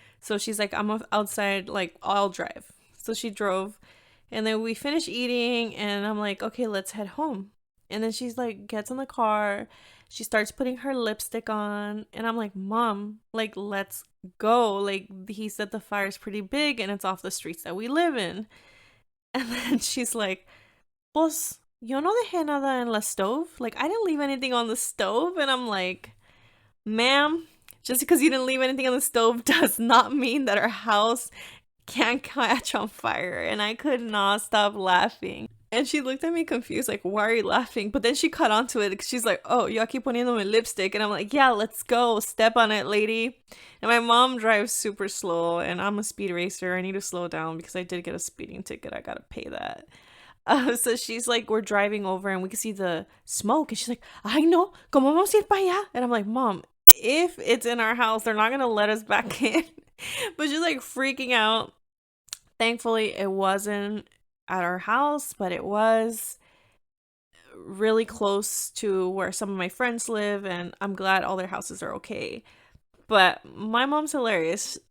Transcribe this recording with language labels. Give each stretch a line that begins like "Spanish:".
English: So she's like, I'm outside, like, I'll drive. So she drove, and then we finished eating, and I'm like, okay, let's head home. And then she's like, gets in the car. She starts putting her lipstick on, and I'm like, mom, like, let's go. Like, he said the fire's pretty big, and it's off the streets that we live in. And then she's like,
Spanish: pues, yo no dejé nada en la stove.
English: Like, I didn't leave anything on the stove. And I'm like, ma'am, just because you didn't leave anything on the stove does not mean that our house can't catch on fire. And I could not stop laughing. And she looked at me confused, like, why are you laughing? But then she caught on to it, because she's like, oh,
Spanish: yo aquí poniéndome lipstick.
English: And I'm like, yeah, let's go. Step on it, lady. And my mom drives super slow, and I'm a speed racer. I need to slow down, because I did get a speeding ticket. I gotta pay that. So she's like, we're driving over, and we can see the smoke. And she's like,
Spanish: ay, no, ¿cómo vamos a ir para allá?
English: And I'm like, mom, if it's in our house, they're not going to let us back in. But she's like freaking out. Thankfully, it wasn't at our house, but it was really close to where some of my friends live. And I'm glad all their houses are okay. But my mom's hilarious.